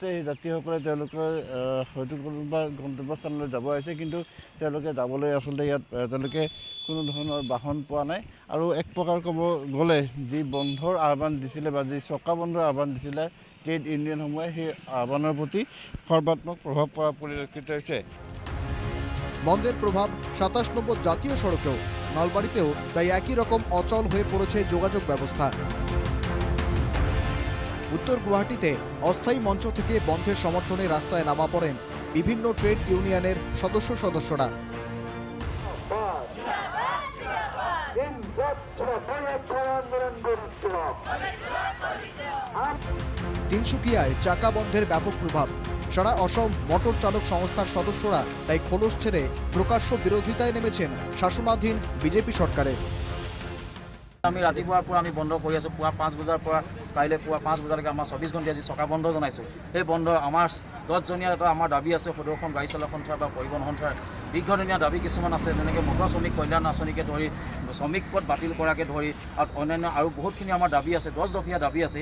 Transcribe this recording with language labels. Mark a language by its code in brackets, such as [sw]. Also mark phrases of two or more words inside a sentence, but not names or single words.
[as] সেই যাত্ৰীসকলে তেওঁলোকৰ হয়তো কোনোবা গন্তব্যস্থানলৈ যাব আহিছে, কিন্তু তেওঁলোকে যাবলৈ আচলতে ইয়াত তেওঁলোকে কোনো ধৰণৰ বাহন পোৱা নাই। আৰু এক প্ৰকাৰ ক'ব গ'লে যি বন্ধৰ আহ্বান দিছিলে বা যি চকা বন্ধৰ আহ্বান দিছিলে [en] trade union [as] সেই আহ্বানৰ প্ৰতি সৰ্বাত্মক প্ৰভাৱ পৰা পৰিলক্ষিত হৈছে। [bn] বন্ধের প্রভাব 27 নম্বর জাতীয় সড়কেও। নলবাড়িতেও তাই একই রকম অচল হয়ে পড়েছে যোগাযোগ ব্যবস্থা। উত্তর গুয়াহাটিতে অস্থায়ী মঞ্চ থেকে বন্ধের সমর্থনে রাস্তায় নামা পড়েন বিভিন্ন [en] trade union [bn] সদস্যরা। তিনসুকিয়ায় চাকা বন্ধের ব্যাপক প্রভাব। সারা অসম মোটর চালক সংস্থার সদস্যরা তাই খোলস ছেড়ে প্রকাশ্য বিরোধিতায় নেমেছেন শাসনাধীন বিজেপি সরকারের। [as] আমি ৰাতিপুৱাৰ পৰা আমি বন্ধ কৰি আছোঁ। পুৱা 5 বজাৰ পৰা কাইলৈ পুৱা 5 বজালৈকে আমাৰ 24 ঘণ্টা আজি চকা বন্ধ জনাইছোঁ। সেই বন্ধ আমাৰ 10জনীয়া এটা আমাৰ দাবী আছে, সদৌখন গাড়ী চলা সন্থা বা পৰিবহণ সন্থাৰ দীৰ্ঘদিনীয়া দাবী কিছুমান আছে, যেনেকৈ মটৰ শ্ৰমিক কল্যাণ আঁচনিকে ধৰি শ্ৰমিক কট বাতিল কৰাকে ধৰি আৰু অন্যান্য আৰু বহুতখিনি আমাৰ দাবী আছে, 10 দফীয়া দাবী আছে।